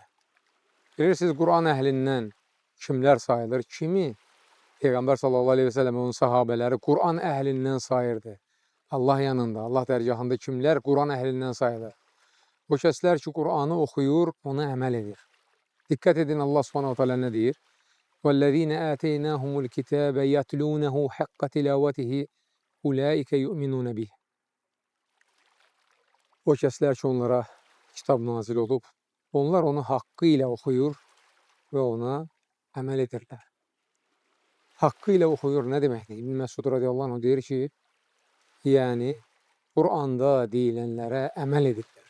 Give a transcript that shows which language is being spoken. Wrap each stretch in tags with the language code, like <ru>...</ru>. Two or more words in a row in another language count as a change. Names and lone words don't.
<az>Bilirsiniz, Quran əhlindən kimlər sayılır? Kimi Peyğəmbər</az> <ar>صلى الله عليه وسلم</ar> <az>onun sahabələri Quran əhlindən sayırdı. Allah yanında, Allah dərgahında kimlər Quran əhlindən sayılır? O kəslər ki, Quranı oxuyur, ona əməl edir. Diqqət edin, Allah</az> <ar>سبحانه تعالى</ar> <az>nə deyir?</az> <ar>وَالَّذِينَ آتَيْنَاهُمُ الْكِتَابَ يَتْلُونَهُ حَقَّ تِلَاوَتِهِ أُولَٰئِكَ يُؤْمِنُونَ بِهِ.</ar> <az>O kəslər ki, onlara kitab nazil olub, onlar onu haqqı ilə oxuyur və ona əməl edirlər. Haqqı ilə oxuyur nə deməkdir? İbn Məsud</az> <ar>رضي الله عنه</ar> <az>deyir ki, yəni Quranda deyilənlərə əməl edirlər.</az>